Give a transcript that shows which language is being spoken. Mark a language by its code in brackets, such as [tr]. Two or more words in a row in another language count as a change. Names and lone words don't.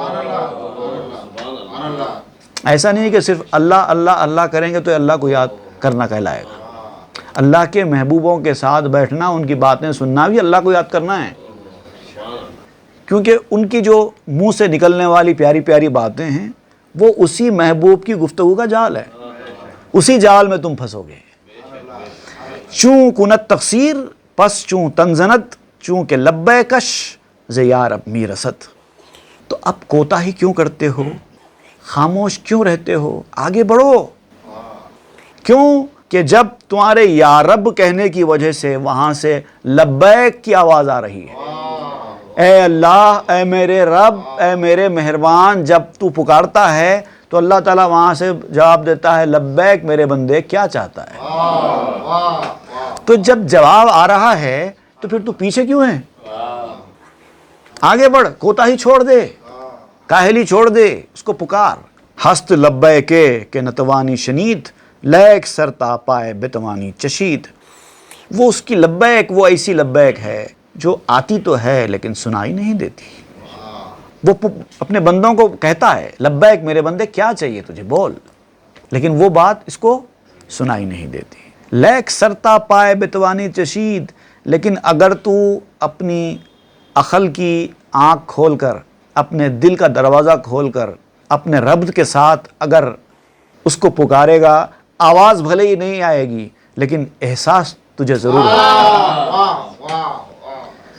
[ur] ایسا نہیں کہ صرف اللہ اللہ اللہ کریں گے تو اللہ کو یاد کرنا کہلائے گا۔ اللہ کے محبوبوں کے ساتھ بیٹھنا، ان کی باتیں سننا بھی اللہ کو یاد کرنا ہے، کیونکہ ان کی جو منہ سے نکلنے والی پیاری پیاری باتیں ہیں وہ اسی محبوب کی گفتگو کا جال ہے، اسی جال میں تم پھنسو گے۔ [fa] چوں کنت تقصیر پس چوں تنزنت، چوں کہ لبے کش ز یار اب می رسد۔ [ur] تو اب کوتاہی کیوں کرتے ہو، خاموش کیوں رہتے ہو، آگے بڑھو۔ کیوں کہ جب تمہارے یا رب کہنے کی وجہ سے وہاں سے لبیک کی آواز آ رہی ہے، اے اللہ، اے میرے رب، اے میرے مہربان، جب تو پکارتا ہے تو اللہ تعالیٰ وہاں سے جواب دیتا ہے لبیک میرے بندے، کیا چاہتا ہے؟ تو جب جواب آ رہا ہے تو پھر تو پیچھے کیوں ہے؟ آگے بڑھ، کوتاہی چھوڑ دے، کاہلی چھوڑ دے، اس کو پکار۔ [fa] ہست لبیک کہ نتوانی شنید، لیک سرتا پائے بتوانی چشید۔ [ur] وہ اس کی لبیک وہ ایسی لبیک ہے جو آتی تو ہے لیکن سنائی نہیں دیتی۔ وہ اپنے بندوں کو کہتا ہے لبیک میرے بندے، کیا چاہیے تجھے بول، لیکن وہ بات اس کو سنائی نہیں دیتی۔ [fa] لیک سرتا پائے بتوانی چشید، [ur] لیکن اگر تو اپنی عقل کی آنکھ کھول کر، اپنے دل کا دروازہ کھول کر اپنے رب کے ساتھ اگر اس کو پکارے گا، آواز بھلے ہی نہیں آئے گی لیکن احساس تجھے ضرور ہوگا۔